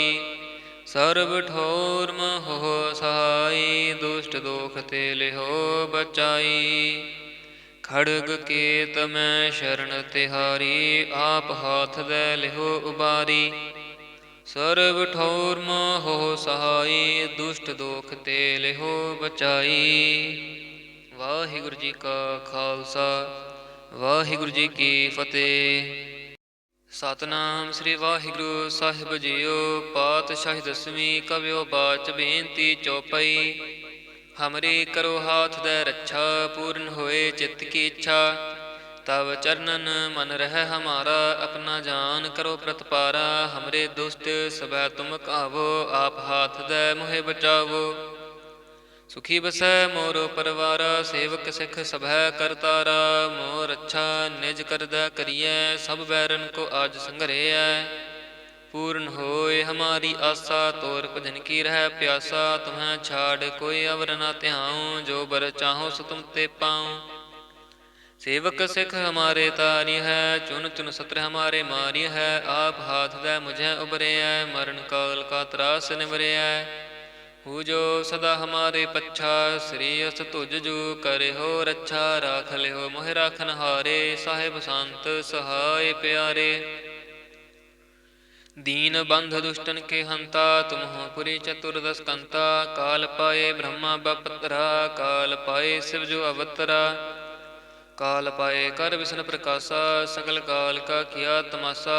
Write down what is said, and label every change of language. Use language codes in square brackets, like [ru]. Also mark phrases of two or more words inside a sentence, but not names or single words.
[bra] सर्व ठोर महो सहाय, दुष्ट दोख ते लिहो बचाई। खड़ग केत मैं शरण तिहारी, आप हाथ दे लिहो उबारी। सर्व ठौर महो सहाय, दुष्ट दोख ते लिहो बचाई। [pa] ਵਾਹਿਗੁਰੂ ਜੀ ਕਾ ਖਾਲਸਾ, ਵਾਹਿਗੁਰੂ ਜੀ ਕੀ ਫਤੇਹ। ਸਤਨਾਮ ਸ਼੍ਰੀ ਵਾਹਿਗੁਰੂ ਸਾਹਿਬ ਜੀਓ। ਪਾਤਸ਼ਾਹੀ ਦਸਵੀਂ ਕਵਿਓ ਬਾਚ ਬੇਨਤੀ ਚੌਪਾਈ। [bra] हमरे करो हाथ दे रक्षा, पूर्ण होए चित्त की इच्छा। तव चरणन मन रह हमारा, अपना जान करो प्रतपारा। हमरे दुष्ट सबह तुम कावो, आप हाथ दे मोहे बचावो। ਸੁਖੀ ਬਸੈ ਮੋਰੋ ਪਰਵਾਰਾ, ਸੇਵਕ ਸਿੱਖ ਸਭੈ ਕਰਤਾਰਾ। ਮੋਰ ਅੱਛਾ ਨਿਜ ਕਰਦਾ ਕਰੀਐ, ਸਭ ਬੈਰਨ ਕੋ ਆਜ ਸੰਘਰੇਐ। ਪੂਰਨ ਹੋਏ ਹਮਾਰੀ ਆਸਾ, ਤੋਰ ਭਜਨ ਕੀ ਰਹਿ ਪਿਆਸਾ। ਤੁਮਹਿ ਛਾੜ ਕੋਈ ਅਵਰ ਨਾ ਧਿਆਉ, ਜੋ ਬਰ ਚਾਹੋ ਸੋ ਤੁਮ ਤੇ ਪਾਉ। ਸੇਵਕ ਸਿੱਖ ਹਮਾਰੇ ਤਾਰੀ ਹੈ, ਚੁਨ ਚੁਨ ਸਤਰ ਹਮਾਰੇ ਮਾਰੀ ਹੈ। ਆਪ ਹਾਥ ਦੈ ਮੁਝੈ ਉਬਰਿਐ, ਮਰਨ ਕਾਲ ਕਾ ਤਰਾਸ ਨਿਵਰਿਐ। ਹੂ ਜੋ ਸਦਾ ਹਮਾਰੇ ਪੱਛਾ, ਸ੍ਰੀ ਅਸ ਤੁਜ ਜੂ ਕਰਿਓ ਰੱਛਾ। ਰਾਖ ਲਿਓ ਮੋਹਿ ਰਾਖਨ ਹਾਰੇ, ਸਾਹਿਬ ਸੰਤ ਸਹਾਇ ਪਿਆਰੇ। दीन बंध दुष्टन के हंता, तुमहो पुरी चतुर्दश कंता। काल पाए ब्रह्मा बपतरा, काल पाए शिव जो अवतरा। काल पाए कर विष्णु प्रकाशा, सकल काल का किया तमाशा।